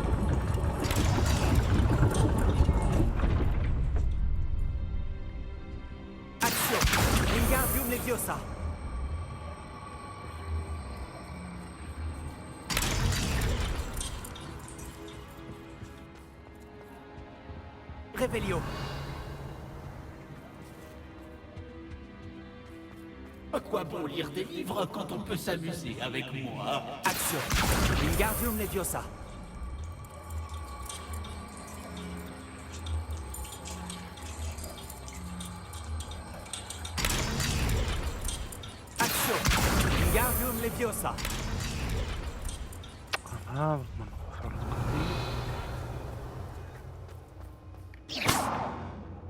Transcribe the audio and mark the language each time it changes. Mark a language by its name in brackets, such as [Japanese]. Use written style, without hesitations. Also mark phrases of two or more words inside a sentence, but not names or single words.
[French] Action. Wingardium Leviosa. Revelio. À quoi bon lire des livres quand on peut s'amuser avec moi? Action. Wingardium Leviosa. Action. Wingardium Leviosa. Ah, maintenant on va faire l'autre côté.